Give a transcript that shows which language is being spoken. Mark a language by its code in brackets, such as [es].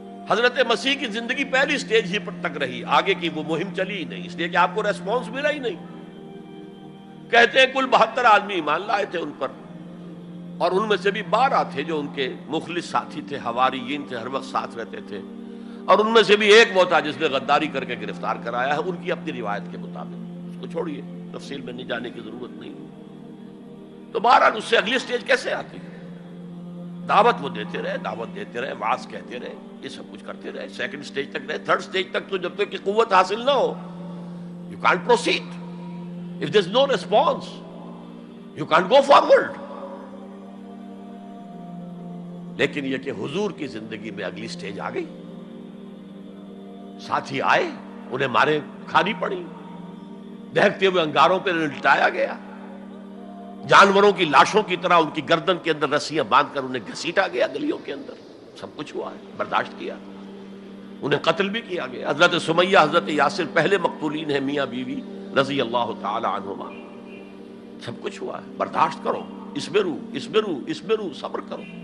[ur] حضرت مسیح کی زندگی پہلی سٹیج ہی پر تک رہی، آگے کی وہ مہم چلی ہی نہیں، اس لیے کہ آپ کو ریسپانس ملا ہی نہیں۔ کہتے ہیں کل 72 آدمی ایمان لائے تھے ان پر، اور ان میں سے بھی 12 تھے جو ان کے مخلص ساتھی تھے، حواریین تھے، ہر وقت ساتھ رہتے تھے، اور ان میں سے بھی ایک وہ تھا جس نے غداری کر کے گرفتار کرایا ہے ان کی اپنی روایت کے مطابق۔ اس کو چھوڑیے، تفصیل میں نہیں جانے کی ضرورت نہیں۔ تو بہرحال اس سے اگلی سٹیج کیسے آتی؟ دعوت وہ دیتے رہے، وعظ کہتے رہے، یہ سب کچھ کرتے رہے، سیکنڈ سٹیج تک رہے، تھرڈ سٹیج تک تو جب تک کہ قوت حاصل نہ ہو [en] you can't proceed. If there's no response, you can't go forward. [ur] لیکن یہ کہ حضور کی زندگی میں اگلی سٹیج آ گئی، ساتھی آئے، انہیں مارے کھانی پڑی، دہکتے ہوئے انگاروں پہ لٹایا گیا، جانوروں کی لاشوں کی طرح ان کی گردن کے اندر رسیاں باندھ کر انہیں گھسیٹا گیا گلیوں کے اندر، سب کچھ ہوا ہے، برداشت کیا، انہیں قتل بھی کیا گیا۔ حضرت سمیہ، حضرت یاسر پہلے مقتولین ہیں، میاں بیوی رضی اللہ تعالی عنہما، سب کچھ ہوا ہے، برداشت کرو، اسبرو، صبر کرو۔